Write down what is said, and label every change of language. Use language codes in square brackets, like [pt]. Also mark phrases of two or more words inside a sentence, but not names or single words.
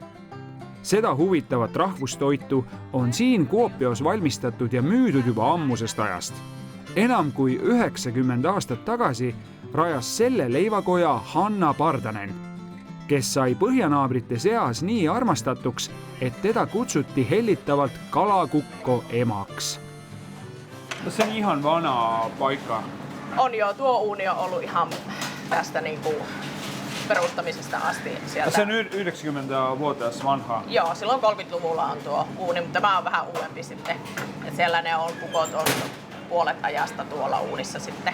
[et] Seda huvitavat rahvustoitu on siin Kuopios valmistatud ja müüdud juba ammusest ajast. Enam kui 90 aastat tagasi rajas selle leivakoja Hanna Pardanen, kes sai põhjanaabrite seas nii armastatuks, et teda kutsuti hellitavalt kalakukko emaks. [fi] Se on ihan vana paikka. On jo, tuo uuni on ollut ihan tästä niinku perustamisesta asti sieltä. Se on 90-vuotias vanha. Joo, silloin 30-luvulla on tuo uuni, mutta tämä on vähän uudempi sitten. Et siellä ne on kukot on puolet ajasta tuolla uunissa sitten.